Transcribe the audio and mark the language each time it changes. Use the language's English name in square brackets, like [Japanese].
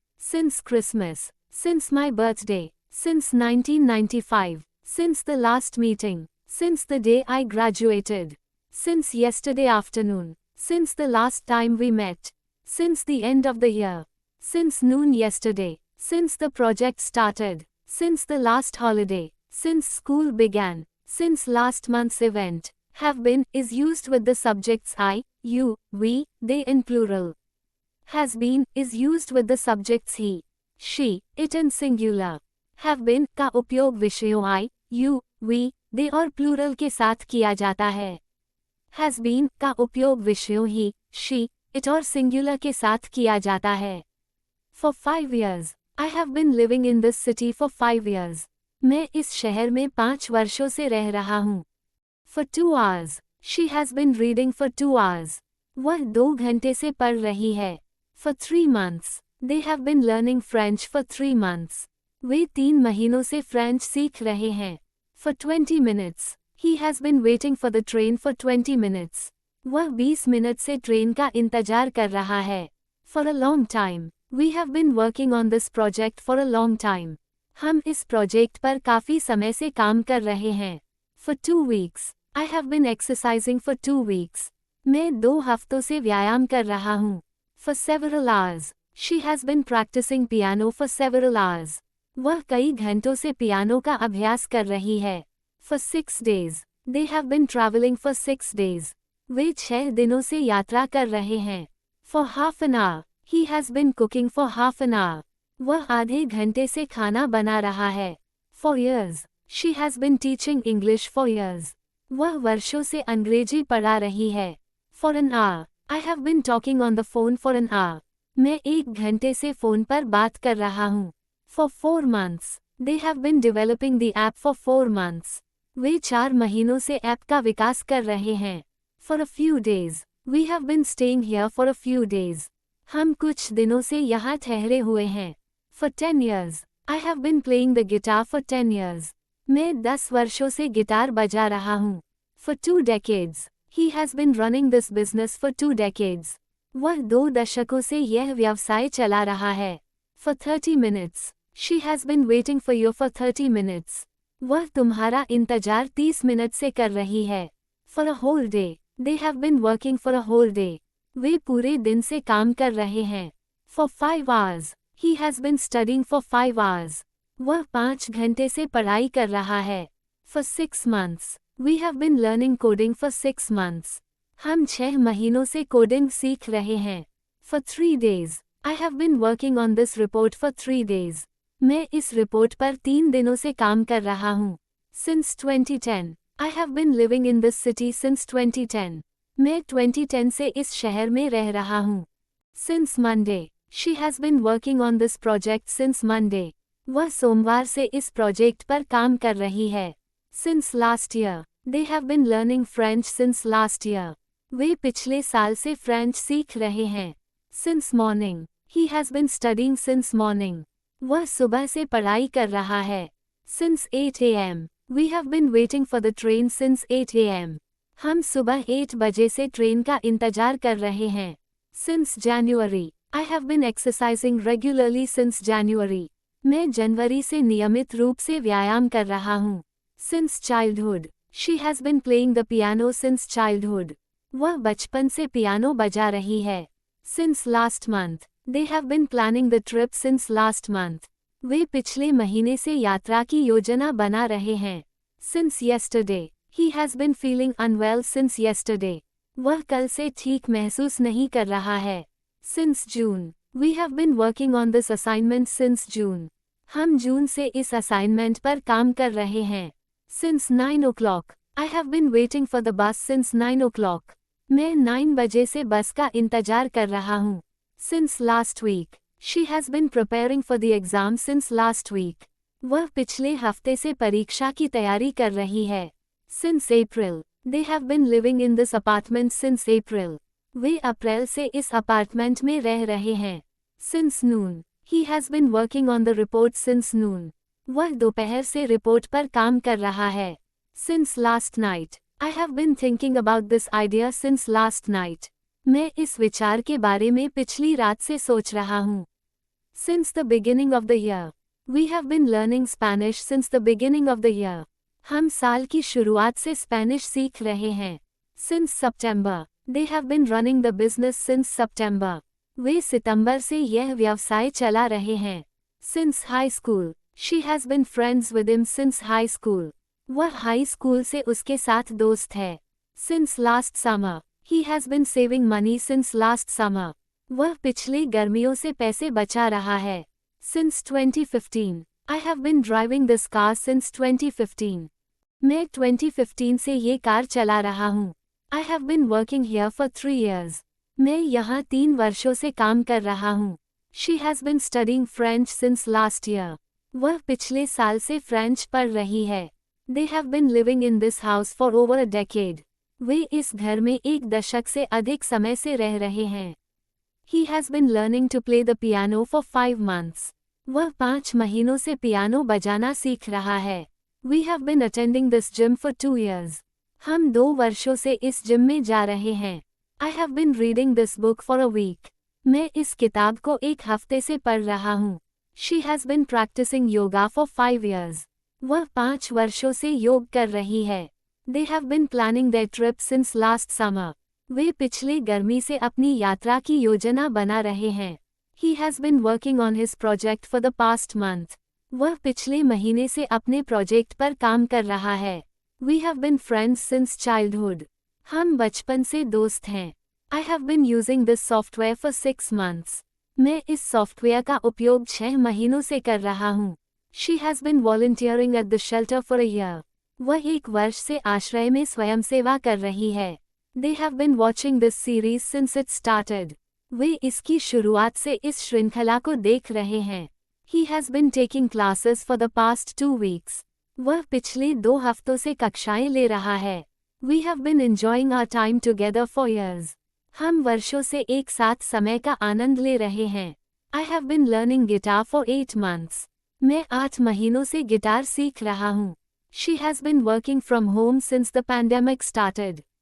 [English] since Christmas, since my birthday, since 1995, since the last meeting, since the day I graduated, since yesterday afternoon, since the last time we met, since the end of the year, since noon yesterday, since the project started, since the last holiday, since school began, since last month's event. Have been is used with the subjects I, you, we, they in plural. Has been is used with the subjects he, she, it in singular. [Hindi] Have been का उपयोग विषयों I, you, we, they और plural के साथ किया जाता है। Has been का उपयोग विषयों he, she, it और singular के साथ किया जाता है। [English] For 5 years, I have been living in this city for 5 years. [Hindi] मैं इस शहर में 5 वर्षों से रह रहा हूँ। [English] For 2 hours, she has been reading for 2 hours. [Hindi] वह 2 घंटे से पढ़ रही है। [English] For 3 months, they have been learning French for 3 months. [Hindi] वे 3 महीनों से फ्रेंच सीख रहे हैं। [English] For 20 minutes, he has been waiting for the train for 20 minutes. [Hindi] वह 20 मिनट से ट्रेन का इंतजार कर रहा है। [English] For a long time, we have been working on this project for a long time. [Hindi] हम इस प्रोजेक्ट पर काफी समय से काम कर रहे हैं। [English] For 2 weeks, I have been exercising for 2 weeks. [Hindi] मैं 2 हफ्तों से व्यायाम कर रहा हूँ। [English] For several hours, she has been practicing piano for several hours. [Hindi] वह कई घंटों से पियानो का अभ्यास कर रही है। [English] For 6 days, they have been traveling for 6 days. [Hindi] वे 6 दिनों से यात्रा कर रहे हैं। [English] For half an hour, he has been cooking for half an hour. [Hindi] वह आधे घंटे से खाना बना रहा है। [English] For years, she has been teaching English for years. [Hindi] वह वर्षों से अंग्रेजी पढ़ा रही है। [English] For an hour, I have been talking on the phone for an hour. [Hindi] मैं 1 घंटे से फ़ोन पर बात कर रहा हूँ। [English] For 4 months, they have been developing the app for 4 months. [Hindi] वे 4 महीनों से ऐप का विकास कर रहे हैं। [English] For a few days, we have been staying here for a few days. [Hindi] हम कुछ दिनों से यहाँ ठहरे हुए हैं। [English] For 10 years, I have been playing the guitar for 10 years. [Hindi] मैं 10 वर्षों से गिटार बजा रहा हूँ। [English] For 2 decades, he has been running this business for 2 decades. [Hindi] वह 2 दशकों से यह व्यवसाय चला रहा है। [English] For 30 minutes, she has been waiting for you for 30 minutes. [Hindi] वह तुम्हारा इंतजार 30 मिनट से कर रही है। [English] For a whole day, they have been working for a whole day. [Hindi] वे पूरे दिन से काम कर रहे हैं। [English] For 5 hours, he has been studying for 5 hours. [Hindi] वह 5 घंटे से पढ़ाई कर रहा है। [English] For 6 months, we have been learning coding for 6 months. [Hindi] हम 6 महीनों से कोडिंग सीख रहे हैं। [English] For 3 days, I have been working on this report for 3 days. [Hindi] मैं इस रिपोर्ट पर 3 दिनों से काम कर रहा हूँ। [English] Since 2010, I have been living in this city since 2010. [Hindi] मैं 2010 से इस शहर में रह रहा हूँ। [English] Since Monday, she has been working on this project since Monday. [Hindi] वह सोमवार से इस प्रोजेक्ट पर काम कर रही है। [English] Since last year. They have been learning French since last year. [Hindi] वे पिछले साल से फ्रेंच सीख रहे हैं. [English] Since morning. He has been studying since morning. [Hindi] वह सुबह से पढ़ाई कर रहा है. [English] Since 8 a.m. We have been waiting for the train since 8 a.m. [Hindi] हम सुबह 8 बजे से ट्रेन का इंतजार कर रहे हैं. [English] Since January. I have been exercising regularly since January. [Hindi] मैं जनवरी से नियमित रूप से व्यायाम कर रहा हूँ. [English] Since childhood. She has been playing the piano since childhood. [Hindi] वह बचपन से पियानो बजा रही है. [English] Since last month. They have been planning the trip since last month. [Hindi] वे पिछले महीने से यात्रा की योजना बना रहे हैं. [English] Since yesterday. He has been feeling unwell since yesterday. [Hindi] वह कल से ठीक महसूस नहीं कर रहा है. [English] Since June. We have been working on this assignment since June. [Hindi] हम जून से इस असाइनमेंट पर काम कर रहे हैं. [English] Since 9 o'clock. I have been waiting for the bus since 9 o'clock. [Hindi] मैं 9 बजे से बस का इंतजार कर रहा हूँ. [English] Since last week. She has been preparing for the exam since last week. [Hindi] वह पिछले हफ्ते से परीक्षा की तैयारी कर रही है. [English] Since April. They have been living in this apartment since April. [Hindi] वे अप्रैल से इस अपार्टमेंट में रह रहे हैं. [English] Since noon. He has been working on the report since noon. [Hindi] वह दोपहर से रिपोर्ट पर काम कर रहा है. [English] Since last night. I have been thinking about this idea since last night. [Hindi] मैं इस विचार के बारे में पिछली रात से सोच रहा हूँ. [English] Since the beginning of the year. We have been learning Spanish since the beginning of the year. [Hindi] हम साल की शुरुआत से स्पेनिश सीख रहे हैं. [English] Since September. They have been running the business since September. [Hindi] वे सितंबर से यह व्यवसाय चला रहे हैं. [English] Since high school. She has been friends with him since high school. [Hindi] वह हाई स्कूल से उसके साथ दोस्त है. [English] Since last summer. He has been saving money since last summer. [Hindi] वह पिछले गर्मियों से पैसे बचा रहा है. [English] Since 2015. I have been driving this car since 2015. [Hindi] मैं 2015 से ये कार चला रहा हूँ. [English] I have been working here for 3 years. [Hindi] मैं यहाँ 3 वर्षों से काम कर रहा हूँ. [English] She has been studying French since last year. [Hindi] वह पिछले साल से फ्रेंच पढ़ रही है. [English] They have been living in this house for over a decade. [Hindi] वे इस घर में 1 दशक से अधिक समय से रह रहे हैं. [English] He has been learning to play the piano for 5 months. [Hindi] वह 5 महीनों से पियानो बजाना सीख रहा है. [English] We have been attending this gym for 2 years. [Hindi] हम 2 वर्षों से इस जिम में जा रहे हैं. [English] I have been reading this book for a week. [Hindi] मैं इस किताब को 1 हफ्ते से पढ़ रहा हूँ. [English] She has been practicing yoga for 5 years. [Hindi] वह 5 वर्षों से योग कर रही है. [English] They have been planning their trip since last summer. [Hindi] वे पिछले गर्मी से अपनी यात्रा की योजना बना रहे हैं. [English] He has been working on his project for the past month. [Hindi] वह पिछले महीने से अपने प्रोजेक्ट पर काम कर रहा है. [English] We have been friends since childhood. [Hindi] हम बचपन से दोस्त हैं. [English] I have been using this software for 6 months. [Hindi] मैं इस सॉफ्टवेयर का उपयोग 6 महीनों से कर रहा हूँ. [English] She has been volunteering at the shelter for a year. [Hindi] वह 1 वर्ष से आश्रय में स्वयंसेवा कर रही है. [English] They have been watching this series since it started. [Hindi] वे इसकी शुरुआत से इस श्रृंखला को देख रहे हैं. [English] He has been taking classes for the past 2 weeks. [Hindi] वह पिछले 2 हफ्तों से कक्षाएं ले रहा है. [English] We have been enjoying our time together for years. [Hindi] हम वर्षों से एक साथ समय का आनंद ले रहे हैं. [English] I have been learning guitar for 8 months. [Hindi] मैं 8 महीनों से गिटार सीख रहा हूँ. [English] She has been working from home since the pandemic started.